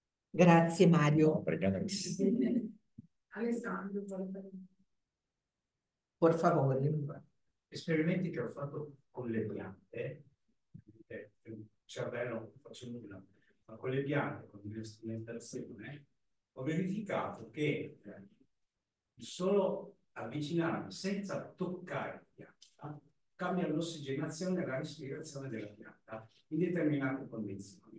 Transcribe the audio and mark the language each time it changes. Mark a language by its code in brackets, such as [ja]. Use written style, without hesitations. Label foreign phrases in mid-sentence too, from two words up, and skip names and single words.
[it] Grazie Mario. [pt] Obrigado. [it] Alessandro, Por favore. Esperimenti che ho fatto con le piante, il cervello non faccio nulla, ma con le piante, con l'istrumentazione, ho verificato che il solo avvicinarmi senza toccare la pianta cambia l'ossigenazione e la respirazione della pianta in determinate condizioni.